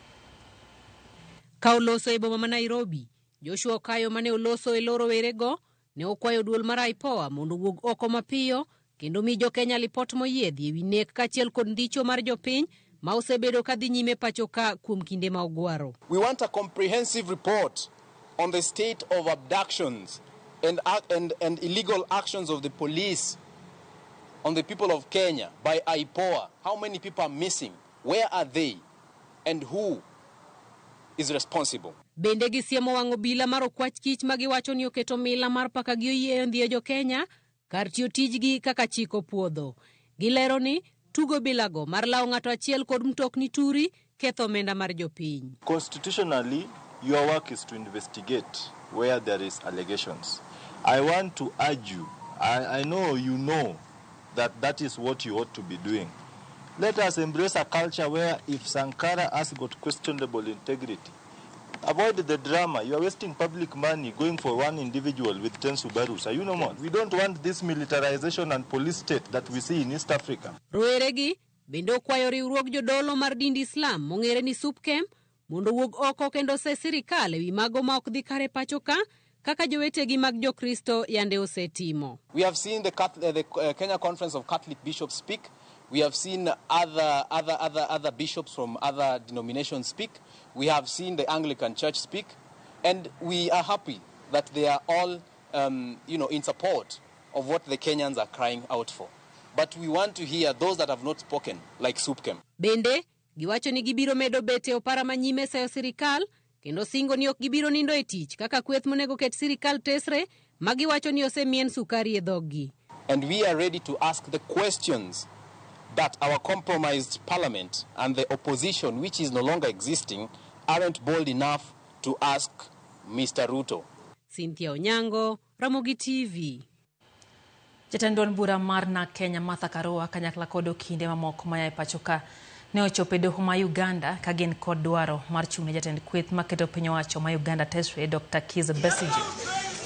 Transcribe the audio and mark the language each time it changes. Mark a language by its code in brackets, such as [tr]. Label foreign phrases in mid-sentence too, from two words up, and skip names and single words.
[luo] Ka oloso e boma ma Nairobi, Joshua Okayo mane oloso e loro werego ne okwayo duol mar IPOA mondo wuog oko mapiyo kendo mi jo Kenya lipot moyiedhi e wi nek kachiel kod ndicho mar jopiny ma osebedo kadhi nyime pacho ka kuom kinde ma ogwaro. [en] We want a comprehensive report on the state of abductions and illegal actions of the police on the people of Kenya by IPOA. How many people are missing? Where are they? And who is responsible? [luo] Bende gisiemo wang'o bila mar okwach kich ma giwacho ni oketo mila mar paka gi oyie ndhiyo jo Kenya kar tiyo tijgi kaka chiko puodho. Gilero ni tugo bilago mar lao ng'ato achiel kod mtokni turi ketho omenda mar jopiny. [en] Constitutionally, your work is to investigate where there is allegations. I want to urge you, I know you know that is what you ought to be doing. Let us embrace a culture where if Sankara has got questionable integrity, avoid the drama. You are wasting public money going for one individual with 10 Subarus. Are you no more? We don't want this militarization and police state that we see in East Africa. [luo] Roeregi bende okwayo riwruog jodolo mar dind Islam mong'ere ni SUPKEM mondo wuog oko kendo se sirikal ewi mago ma ok dhi kare pacho ka kaka jowetegi mag Jokristo yande osetimo. [en] We have seen the Kenya Conference of Catholic Bishops speak. We have seen other bishops from other denominations speak. We have seen the Anglican Church speak. And we are happy that they are all, in support of what the Kenyans are crying out for. But we want to hear those that have not spoken, like SUPKEM. [luo] Bende, giwacho ni gibiro medo bete opara manyime sayo sirikal, kendo singo ni ok gibiro nindo e tich kaka kweth monego ket sirikal tesre, magiwacho ni osemien sukari e dhoggi. [en] And we are ready to ask the questions that our compromised parliament and the opposition, which is no longer existing, aren't bold enough to ask Mr. Ruto. Cynthia Onyango, Ramogi TV. [luo] Jatend duond bura mar na Kenya Martha Karua kanyakla kod okinde mamoko maya e pachoka ne ochopo e doho ma Uganda ka gin kod dwaro mar chung'ne jatend kweth maketo piny owacho ma Uganda tesre Dr. Kizza Besigye.